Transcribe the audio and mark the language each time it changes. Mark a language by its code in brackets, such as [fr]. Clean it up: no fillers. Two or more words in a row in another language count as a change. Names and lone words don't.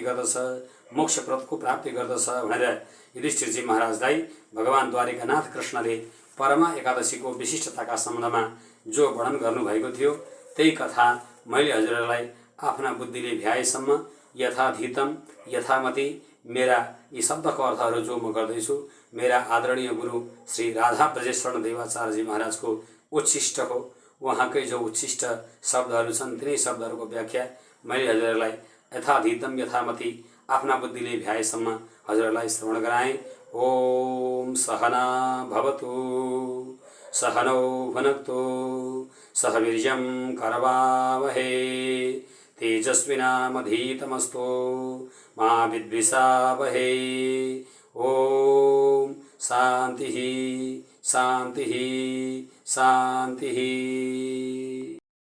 [ne] गर्दछ, मोक्ष पदको प्राप्ति गर्दछ भनेर युधिष्ठिरजी महाराजलाई भगवान द्वारिकानाथ कृष्णले परमा एकादशीको विशिष्टताका सम्बन्धमा जो वर्णन गर्नुभएको थियो त्यही कथा मैले हजुरहरूलाई आफ्ना बुद्धिले भ्याएसम्म [sa] यथाधीतम यथामति [ne] मेरा यी शब्दको अर्थहरू जो म गर्दैछु मेरा आदरणीय गुरु श्री राधा ब्रजेश्वर देवाचार्यजी महाराजको उच्छिष्ट हो। उहाँकै जो उच्छिष्ट शब्दहरू छन् तिनै शब्दहरूको व्याख्या मैले हजुरहरूलाई [sa] यथाधीतम यथामति [ne] आफ्ना बुद्धिले भ्याएसम्म हजुरहरूलाई श्रवण गराएँ। [sa] ओम सहना भवतु सहनौ भुनक्तु सह वीर्यं करवावहे तेजस्विनामधीतमस्तु मा विद्विषावहे। ओम शांति शांति शांति।